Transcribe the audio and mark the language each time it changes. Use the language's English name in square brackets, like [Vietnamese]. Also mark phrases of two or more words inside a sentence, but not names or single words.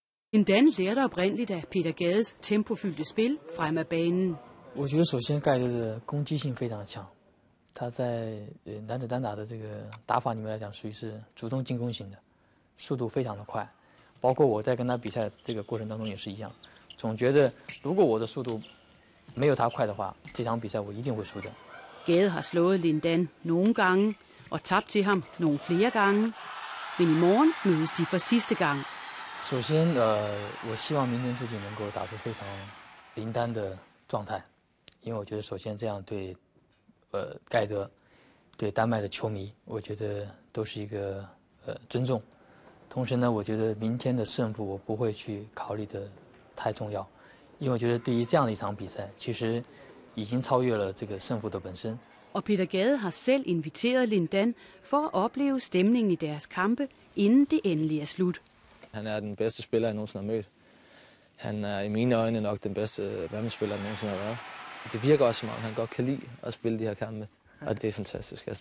[Danish] Lindan lærte oprindeligt af Peter Gades tempofyldte spil frem af banen. [Chinese] 我觉得首先盖德的攻击性非常强，他在男子单打的这个打法里面来讲，属于是主动进攻型的，速度非常的快。包括我在跟他比赛这个过程当中也是一样，总觉得如果我的速度没有他快的话，这场比赛我一定会输的。 [Danish] Gade har slået Lindan nogle gange og tabt til ham nogle flere gange, men i morgen mødes de for sidste gang. [Chinese] 首先，我希望明天自己能够打出非常灵丹的状态，因为我觉得首先这样对，盖德，对丹麦的球迷，我觉得都是一个尊重。同时呢，我觉得明天的胜负我不会去考虑的太重要，因为我觉得对于这样的一场比赛，其实已经超越了这个胜负的本身。 [Danish] Og Peter Gade har selv inviteret Lindan for at opleve stemningen i deres kampe, inden det endelig er slut. Han er den bedste spiller, jeg nogensinde har mødt. Han er i mine øjne nok den bedste badmintonspiller, jeg nogensinde har været. Det virker også som om, han godt kan lide at spille de her kampe, og det er fantastisk.